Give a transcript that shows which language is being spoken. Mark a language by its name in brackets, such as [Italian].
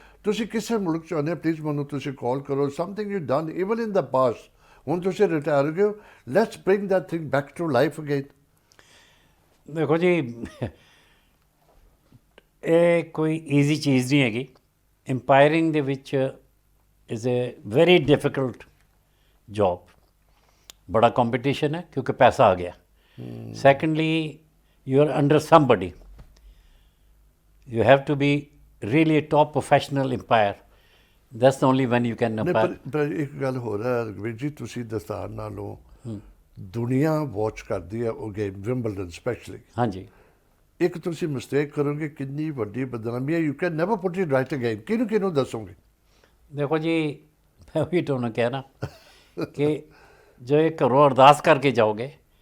[Punjabi] ਤੁਸੀਂ ਕਿਸੇ ਮੁਲਕ 'ਚ ਆਉਂਦੇ, ਪਲੀਜ਼ ਮੈਨੂੰ ਤੁਸੀਂ ਕਾਲ ਕਰੋ। [English] something you done even in the past, [Punjabi] ਹੁਣ ਤੁਸੀਂ ਰਿਟਾਇਰ ਹੋ ਗਏ, [English] Let's bring that thing back to life again. [Punjabi] ਦੇਖੋ ਜੀ, ਇਹ ਕੋਈ ਈਜ਼ੀ ਚੀਜ਼ ਨਹੀਂ ਹੈਗੀ। ਅੰਪਾਇਰਿੰਗ ਦੇ ਵਿੱਚ [English] is a very difficult job, [Punjabi] ਬੜਾ ਕੰਪੀਟੀਸ਼ਨ ਹੈ ਕਿਉਂਕਿ ਪੈਸਾ ਆ ਗਿਆ। [English] Secondly, you are under somebody. You have to be really a top professional umpire. That's the only when you can umpire. [Punjabi] ਪਰ ਇੱਕ ਗੱਲ ਹੋਰ ਹੈ ਰਗਵੀਰ ਜੀ, ਤੁਸੀਂ ਦਸਤਾਰ ਨਾਲੋਂ ਦੁਨੀਆ ਵਾਚ ਕਰਦੀ ਹੈ ਉਹ ਗੇਮ ਵਿੰਬਲਡਨ ਸਪੈਸ਼ਲੀ। ਹਾਂਜੀ। ਇੱਕ ਤੁਸੀਂ ਮਿਸਟੇਕ ਕਰੋਗੇ, ਕਿੰਨੀ ਵੱਡੀ ਬਦਨਾਮੀ ਹੈ। [English] You can never put it right again. [Punjabi] ਕਿਹਨੂੰ ਦੱਸੋਗੇ? ਦੇਖੋ ਜੀ, ਮੈਂ ਉਹੀ ਤੁਹਾਨੂੰ ਕਹਿਣਾ ਕਿ ਜੋ ਇਹ ਘਰੋਂ ਅਰਦਾਸ ਕਰਕੇ ਜਾਓਗੇ